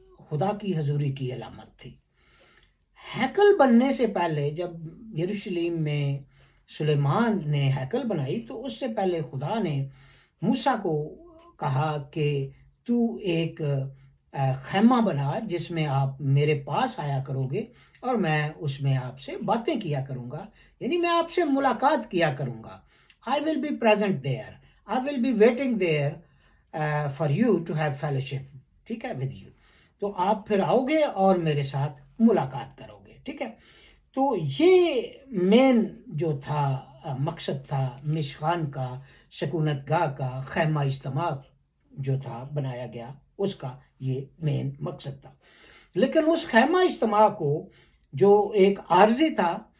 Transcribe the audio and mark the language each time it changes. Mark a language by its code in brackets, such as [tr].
[ur] خدا کی حضوری کی علامت تھی۔ ہیکل بننے سے پہلے جب یروشلم میں سلیمان نے ہیکل بنائی تو اس سے پہلے خدا نے موسیٰ کو کہا کہ تو ایک خیمہ بنا جس میں آپ میرے پاس آیا کرو گے، اور میں اس میں آپ سے باتیں کیا کروں گا، یعنی میں آپ سے ملاقات کیا کروں گا۔ [en] I will be present there. I will be waiting there for you to have fellowship. [ur] ٹھیک ہے، [en] with you. [ur] تو آپ پھر آؤ گے اور میرے ساتھ ملاقات کرو گے، ٹھیک ہے۔ تو یہ مین جو تھا مقصد تھا مشخان کا، سکونت گاہ کا، خیمہ اجتماع جو تھا بنایا گیا، اس کا یہ مین مقصد تھا۔ لیکن اس خیمہ اجتماع کو جو ایک عارضی تھا،